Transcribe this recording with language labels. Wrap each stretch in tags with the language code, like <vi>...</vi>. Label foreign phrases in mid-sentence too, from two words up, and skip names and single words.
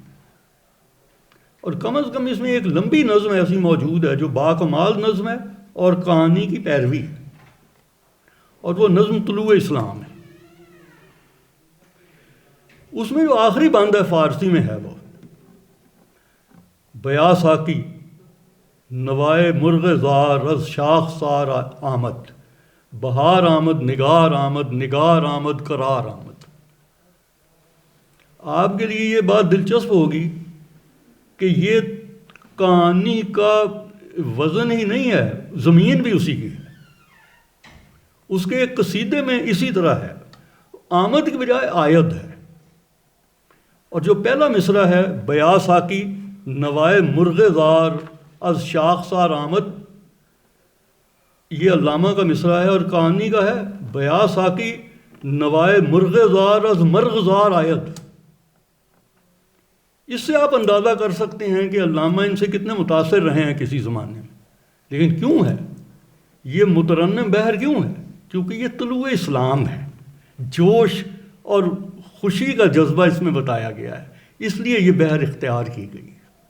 <ur>اور کم از کم اس میں ایک لمبی نظم ایسی موجود ہے جو باکمال نظم ہے اور کہانی کی پیروی ہے، اور وہ نظم طلوع اسلام ہے. اس میں جو آخری بند ہے فارسی میں ہے وہ</ur> <fa>بیا ساکی نوائے مرغ زار از شاخ سار آمد، بہار آمد نگار آمد نگار آمد قرار آمد.</fa> <ur>آپ کے لیے یہ بات دلچسپ ہوگی کہ یہ کہانی کا وزن ہی نہیں ہے، زمین بھی اسی کی ہے. اس کے ایک قصیدے میں اسی طرح ہے، آمد کی بجائے آید ہے. اور جو پہلا مصرع ہے</ur> <fa>بیا ساکی نوائے مرغ زار از شاخ سار آمد،</fa> <ur>یہ علامہ کا مصرع ہے، اور کہانی کا ہے</ur> <fa>بیا ساکی نوائے مرغ زار از مرغ زار آید.</fa> <ur>اس سے آپ اندازہ کر سکتے ہیں کہ علامہ ان سے کتنے متاثر رہے ہیں کسی زمانے میں. لیکن کیوں ہے یہ مترنم بحر کیوں ہے؟ کیونکہ یہ طلوع اسلام ہے، جوش اور خوشی کا جذبہ اس میں بتایا گیا ہے، اس لیے یہ بحر اختیار کی گئی ہے.</ur>